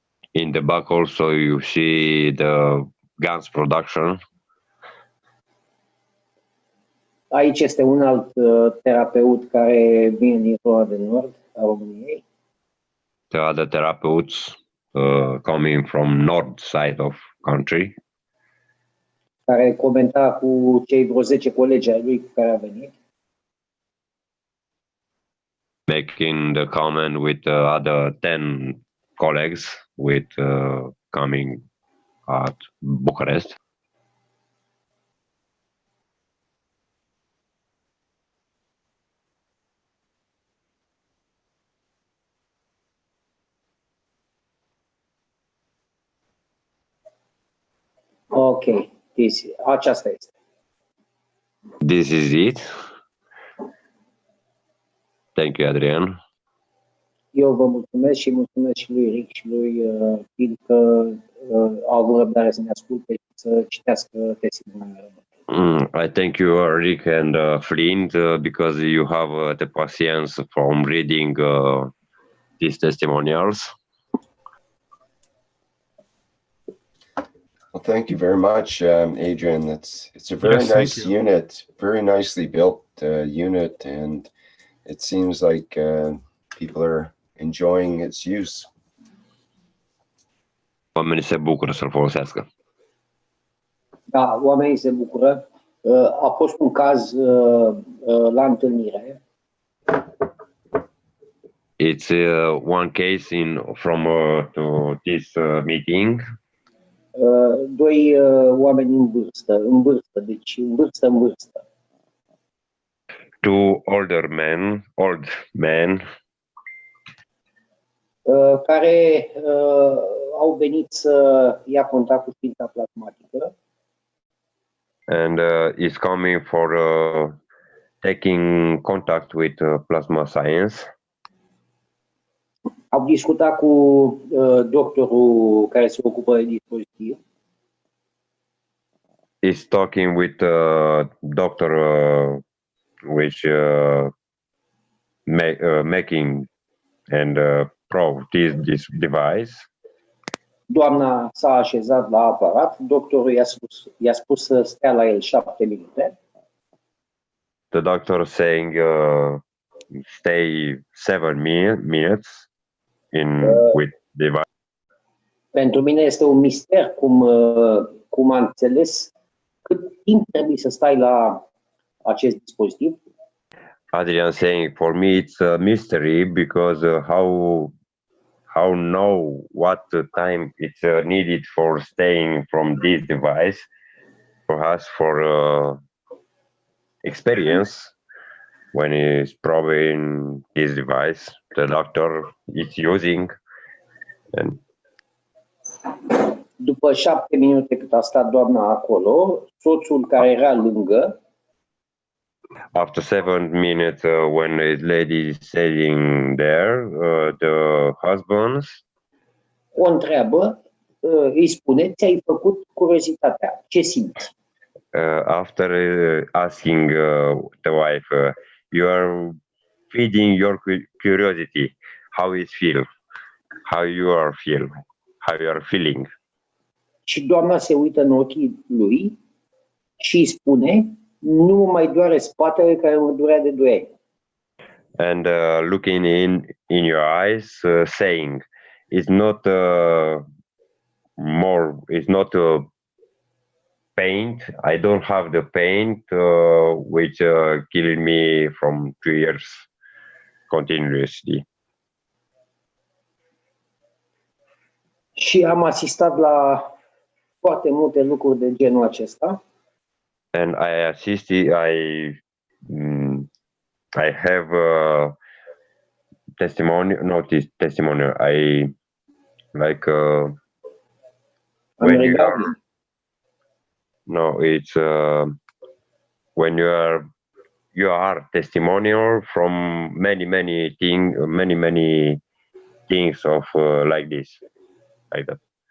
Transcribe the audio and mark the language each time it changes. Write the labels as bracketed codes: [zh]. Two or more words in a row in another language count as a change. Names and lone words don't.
[en] In the back also you see the Gans production. [ro] Aici este un alt terapeut care vine din zona de nord a României. [en] The other therapeutes coming from north side of country. [ro] Care comenta cu cei vreo 10 colegi ai lui cu care a venit. [en] Making the comment with other 10 colleagues with coming at Bucharest. [ro] Ok, aceasta este. [en] This is it. Thank you, Adrian. [ro] Eu vă mulțumesc și mulțumesc și lui Rick și lui Phil că au avut răbdare să ne asculte și să citească testimoniile. [en] I thank you, Rick and Flint, because you have the patience from reading these testimonials. Well, thank you very much, Adrian. It's a very nice unit, very nicely built unit, and it seems like people are enjoying its use. [ro] Oamenii se bucură să-l folosească. Da, oamenii se bucură. A fost un caz la întâlnire. [en] It's one case from to this meeting. [ro] Doi oameni în vârstă, deci în vârstă. [en] Two old men, [ro] care au venit să ia contact cu știința plasmatică. [en] And is coming for taking contact with plasma science. [ro] Au discutat cu doctorul care se ocupă de dispozitiv. [en] Is talking with doctor which making and prove this device. [ro] Doamna s-a așezat la aparat, doctorul i-a spus să stea la el 7 minute. [en] The doctor saying stay 7 minutes with device. [ro] Pentru mine este un mister cum am înțeles cât timp trebuie să stai la acest dispozitiv. [en] Adrian saying for me it's a mystery because how know what time it's needed for staying from this device. For us, for experience, when he's probing this device, the doctor is using. And [ro] după 7 minute cât a stat doamna acolo, soțul care era lângă, [en] after 7 minutes, when the lady is sitting there, the husbands [ro] o întreabă, îi spune, ți-ai făcut curiozitatea, ce simți? [en] After asking the wife, you are feeding your curiosity, how it feel, how you are feeling. [ro] Și doamna se uită în ochii lui și îi spune, nu mă mai doare spatele care mă durea de 2 ani. [en] And looking in your eyes, saying, it's not it's not pain. I don't have the pain which killed me from 2 years continuously. Și am asistat la foarte multe lucruri de genul acesta. And I assisted. I have testimonial. I like when you are. No, it's when you are testimonial from many things of like this, like that.